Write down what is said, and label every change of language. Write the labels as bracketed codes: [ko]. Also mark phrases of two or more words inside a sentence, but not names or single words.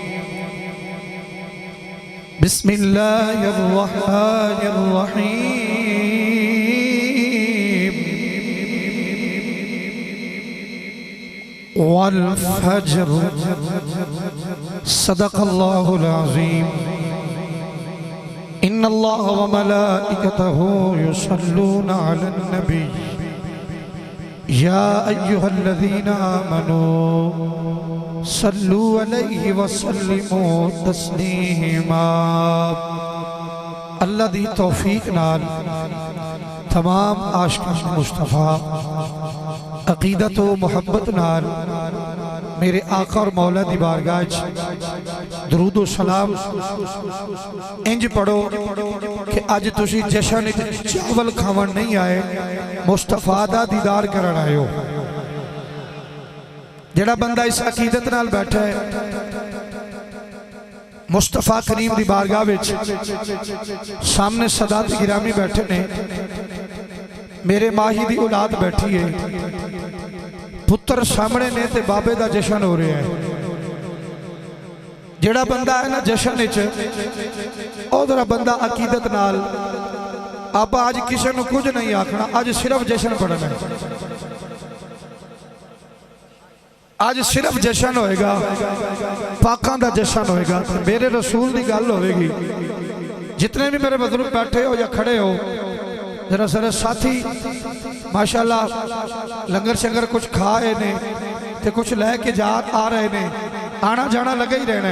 [ar] بسم الله الرحمن الرحيم. والفجر صدق الله العظيم. إن الله وملائكته يصلون على النبي يا أيها الذين آمنوا صلوا عليه وسلموا تسليما. [pa] اللہ دی توفیق نال تمام عاشقان مصطفیٰ عقیدت و محبت نال میرے آقا اور مولا دی بارگاہ درود و سلام انج پڑھو کہ اج تسی جشن چاول کھاون نہیں آئے، مصطفیٰ دا دیدار کرن آئے ہو. جیڑا بندہ اس عقیدت نال بیٹھا ہے مصطفیٰ کریم دی بارگاہ وچ، سامنے سادات گرامی بیٹھے نے، میرے ماہی دی اولاد بیٹھی ہے، پتر سامنے نے تے بابے دا جشن ہو رہا ہے. جیڑا بندہ ہے نا جشن وچ، ادھر بندہ عقیدت نال آپ آج کسی کو کچھ نہیں آکھنا، آج صرف جشن پڑھنا ہے، آج صرف جشن ہوئے گا، پاکاں دا جشن ہوئے گا، میرے رسول کی گل ہوگی. جتنے بھی میرے بزرگ بیٹھے ہو یا کھڑے ہو، ذرا سارے ساتھی ماشاءاللہ لنگر شنگر کچھ کھا رہے نے تے کچھ لیکے جا آ رہے نے، آنا جانا لگا ہی رہنا ہے.